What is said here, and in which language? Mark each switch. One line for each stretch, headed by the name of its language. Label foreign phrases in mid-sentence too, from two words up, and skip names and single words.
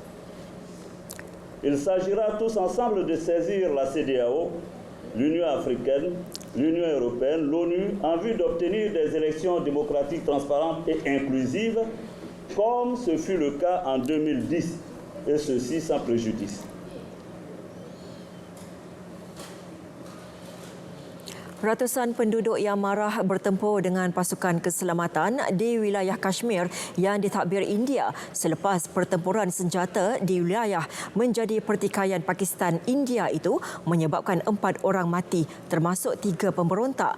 French: Il s'agira tous ensemble de saisir la CEDEAO, l'Union africaine, l'Union européenne, l'ONU, en vue d'obtenir des élections démocratiques transparentes et inclusives, comme ce fut le cas en 2010, et ceci sans préjudice.
Malay: Ratusan penduduk yang marah bertempur dengan pasukan keselamatan di wilayah Kashmir yang ditadbir India selepas pertempuran senjata di wilayah menjadi pertikaian Pakistan-India itu menyebabkan 4 orang mati termasuk 3 pemberontak.